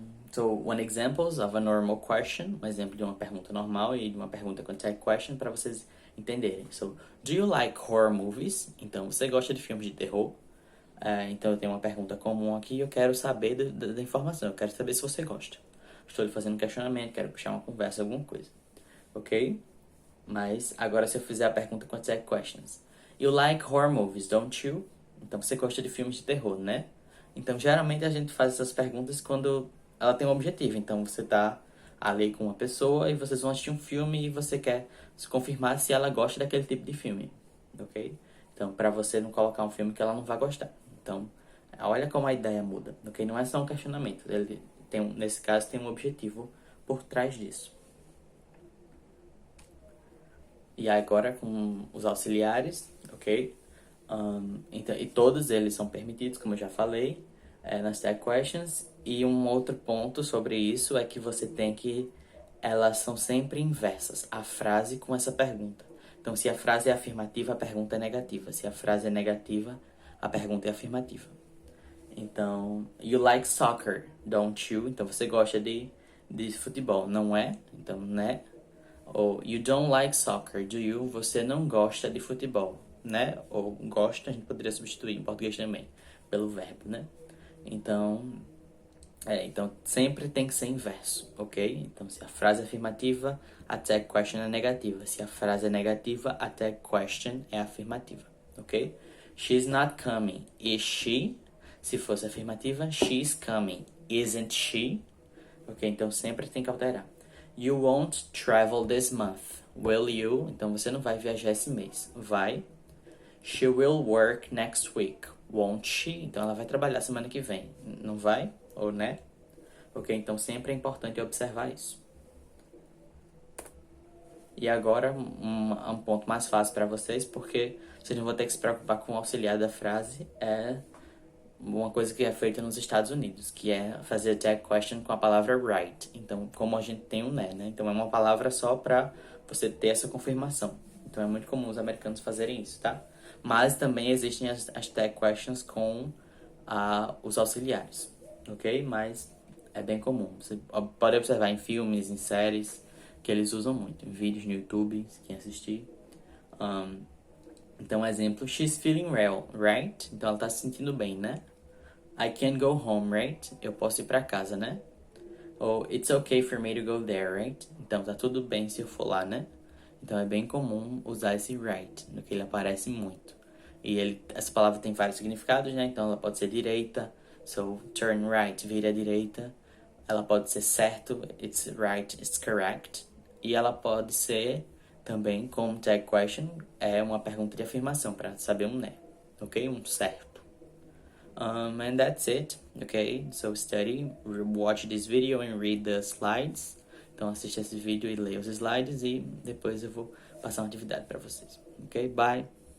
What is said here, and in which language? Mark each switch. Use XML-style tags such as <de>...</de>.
<en>So, one examples of a normal question.</en> <pt>Um exemplo de uma pergunta normal e de uma pergunta com tag question para vocês entenderem.</pt> <en>So, do you like horror movies?</en> <pt>Então, você gosta de filmes de terror? Então eu tenho uma pergunta comum aqui e eu quero saber da informação. Eu quero saber se você gosta. Estou lhe fazendo um questionamento, quero puxar uma conversa, alguma coisa. Ok? Mas agora se eu fizer a pergunta com tag questions.</pt> <en>You like horror movies, don't you?</en> <pt>Então você gosta de filmes de terror, né? Então geralmente a gente faz essas perguntas quando ela tem um objetivo. Então você tá ali com uma pessoa e vocês vão assistir um filme e você quer se confirmar se ela gosta daquele tipo de filme. Ok? Então, para você não colocar um filme que ela não vai gostar. Então, olha como a ideia muda, ok? Não é só um questionamento, nesse caso tem um objetivo por trás disso. E agora com os auxiliares, ok? Então, e todos eles são permitidos, como eu já falei, nas tag questions. E um outro ponto sobre isso é que elas são sempre inversas, a frase com essa pergunta. Então, se a frase é afirmativa, a pergunta é negativa. Se a frase é negativa, a pergunta é afirmativa.</pt> <en>Então, you like soccer, don't you?</en> <pt>Então, você gosta de futebol, não é? Então, né?</pt> <en>Ou you don't like soccer, do you?</en> <pt>Você não gosta de futebol, né? Ou gosta, a gente poderia substituir em português também, pelo verbo, né? Então, sempre tem que ser inverso, ok? Então, se a frase é afirmativa, a tag question é negativa. Se a frase é negativa, a tag question é afirmativa, ok?</pt> <en>She's not coming. Is she?</en> <pt>Se fosse afirmativa,</pt> <en>she's coming. Isn't she?</en> <pt>Ok, então sempre tem que alterar.</pt> <en>You won't travel this month. Will you?</en> <pt>Então você não vai viajar esse mês. Vai.</pt> <en>She will work next week. Won't she?</en> <pt>Então ela vai trabalhar semana que vem. Não vai? Ou né? Ok, então sempre é importante observar isso. E agora um ponto mais fácil para vocês, porque vocês não vão ter que se preocupar com o auxiliar da frase, uma coisa que é feita nos Estados Unidos, que é fazer tag question com a palavra right. Então, como a gente tem um né? Então, é uma palavra só para você ter essa confirmação. Então, é muito comum os americanos fazerem isso, tá? Mas também existem as tag questions com os auxiliares, ok? Mas é bem comum. Você pode observar em filmes, em séries, que eles usam muito. Em vídeos no YouTube, quem assistir. Então, exemplo,</pt> <en>she's feeling well, right?</en> <pt>Então, ela tá se sentindo bem, né?</pt> <en>I can go home, right?</en> <pt>Eu posso ir pra casa, né?</pt> <en>Ou it's okay for me to go there, right?</en> <pt>Então, tá tudo bem se eu for lá, né? Então, é bem comum usar esse right, no que ele aparece muito. E essa palavra tem vários significados, né? Então, ela pode ser direita.</pt> <en>So, turn right,</en> <pt>vira à direita. Ela pode ser certo,</pt> <en>it's right, it's correct.</en> <pt>E ela pode ser também, como tag question, é uma pergunta de afirmação para saber um né, ok? Um certo.</pt> <en>And that's it, okay? So study, watch this video and read the slides.</en> <pt>Então assista esse vídeo e leia os slides e depois eu vou passar uma atividade para vocês, ok? Bye!</pt>